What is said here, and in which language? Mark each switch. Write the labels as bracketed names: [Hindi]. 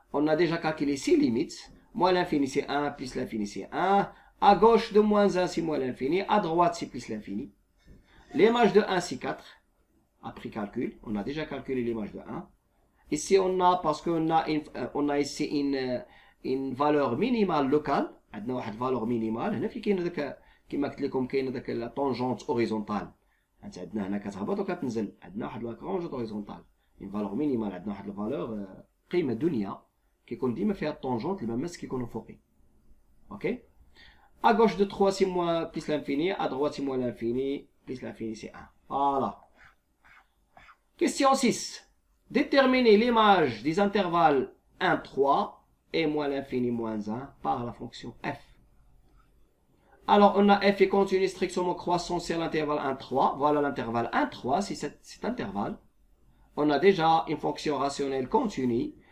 [French] On a déjà calculé 6 limites. Moins l'infini, c'est 1, plus l'infini, c'est 1. À gauche de moins 1, c'est moins l'infini. À droite, c'est plus l'infini. L'image de 1, c'est 4. Après calcul, on a déjà calculé l'image de 1. Ici, parce qu'on a ici une valeur minimale locale. [Arabic] عندنا واحد فالور مينيمال هنا في كاين هذاك كما قلت لكم كاين هذاك لا طونجونت اوريزونتال عندنا هنا كتهبط وكتنزل عندنا واحد لا طونجونت اوريزونتال اون فالور مينيمال عندنا واحد الفالور قيمه دنيا كيكون ديما فيها الطونجونت المماس كيكونوا فوقي اوكي [French] à gauche de 3 c'est moins plus l'infini à droite c'est moins l'infini plus l'infini c'est 1 voilà. Question 6, déterminer l'image des intervalles 1 3 et moins l'infini moins 1 par la fonction f. Alors, on a f est continu strictement croissant sur l'intervalle 1, 3. Voilà l'intervalle 1, 3, c'est cet intervalle. On a déjà une fonction rationnelle continue.